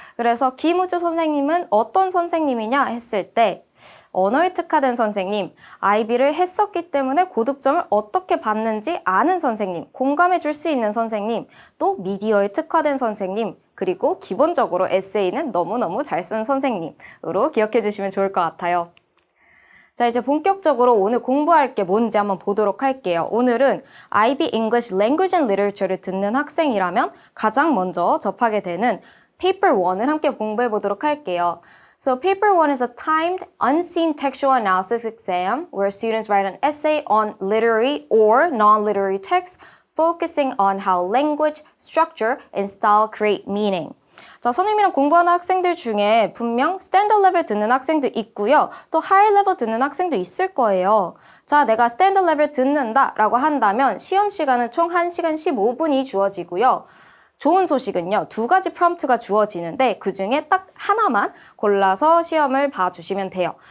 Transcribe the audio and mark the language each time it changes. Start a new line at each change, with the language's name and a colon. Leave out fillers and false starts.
Korean: 그래서 김우주 선생님은 어떤 선생님이냐 했을 때 언어에 특화된 선생님, IB를 했었기 때문에 고득점을 어떻게 받는지 아는 선생님, 공감해 줄 수 있는 선생님, 또 미디어에 특화된 선생님, 그리고 기본적으로 에세이는 너무너무 잘 쓰는 선생님으로 기억해 주시면 좋을 것 같아요. 자, 이제 본격적으로 오늘 공부할 게 뭔지 한번 보도록 할게요. 오늘은 IB English Language and Literature를 듣는 학생이라면 가장 먼저 접하게 되는 Paper 1을 함께 공부해 보도록 할게요.
English: So Paper 1 is a timed, unseen textual analysis exam where students write an essay on literary or non-literary texts focusing on how language, structure, and style create meaning.
Korean: 자, 선생님이랑 공부하는 학생들 중에 분명 스탠더드 레벨 듣는 학생도 있고요. 또 하이 레벨 듣는 학생도 있을 거예요. 자, 내가 스탠더드 레벨 듣는다 라고 한다면 시험 시간은 총 1시간 15분이 주어지고요. 좋은 소식은요. 2가지 프롬프트가 주어지는데 그중에 딱 하나만 골라서 시험을 봐주시면 돼요.